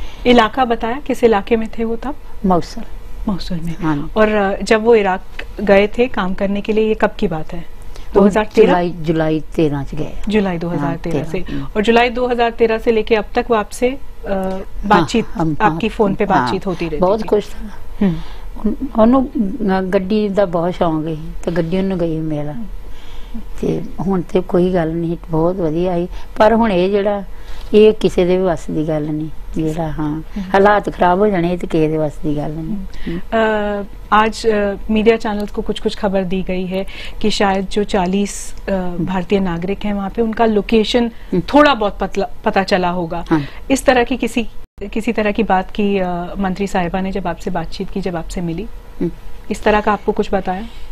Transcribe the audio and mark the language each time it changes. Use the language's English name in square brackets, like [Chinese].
[Hindi] इलाका बताया किस इलाके में थे वो तब? मौसूल में। हाँ। और जब वो इराक गए थे काम करने के लिए, ये कब की बात है? 2013? [Punjabi] जुलाई 13 च गए। [Hindi] जुलाई 2013 से। और जुलाई 2013 से लेके अब तक वो आपसे बातचीत आपकी फोन पे बातचीत होती रही? बहुत खुश था। [Punjabi] ਉਹਨੂੰ ਗੱਡੀ ਦਾ ਬਹੁਤ ਸ਼ੌਂਕ ਸੀ ਤੇ ਗੱਡੀ ਉਹਨੂੰ ਗਈ ਮੇਰਾ ਤੇ ਹੁਣ ਤੇ ਕੋਈ ਗੱਲ ਨਹੀਂ, ਬਹੁਤ ਵਧੀਆ ਸੀ। ਪਰ ਹੁਣ ਇਹ ਜਿਹੜਾ ਇਹ ਕਿਸੇ ਦੇ ਵੀ ਵੱਸ ਦੀ ਗੱਲ ਨਹੀਂ, ਜਿਹੜਾ ਹਾਂ ਹਾਲਾਤ [Hindi] खराब हो जाने तो किसी के बस की गल नहीं। आज मीडिया चैनल्स को कुछ खबर दी गई है कि शायद जो 40 भारतीय नागरिक हैं वहाँ पे उनका लोकेशन थोड़ा बहुत पता चला होगा। इस तरह की किसी तरह की बात की मंत्री साहिबा ने जब आपसे बातचीत की, जब आपसे मिली, इस तरह का आपको कुछ बताया?